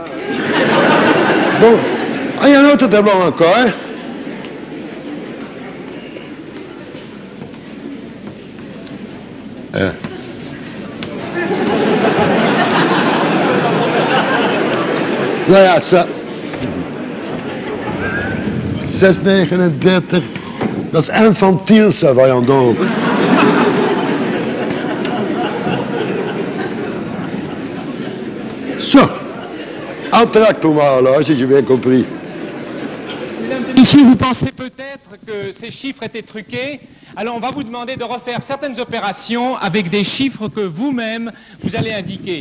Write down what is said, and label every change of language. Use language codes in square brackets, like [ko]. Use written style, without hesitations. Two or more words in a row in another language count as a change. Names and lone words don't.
[fr] Bon, il y a un autre tableau encore, hein? Ja, ça. 639, [nl] dat is infantiel, [fr] ça, voyons donc. Ça, entracte pour moi, alors, si j'ai bien compris. Mesdames et messieurs, vous pensez peut-être que ces chiffres étaient truqués. Alors on va vous demander de refaire certaines opérations avec des chiffres que vous-même vous allez indiquer.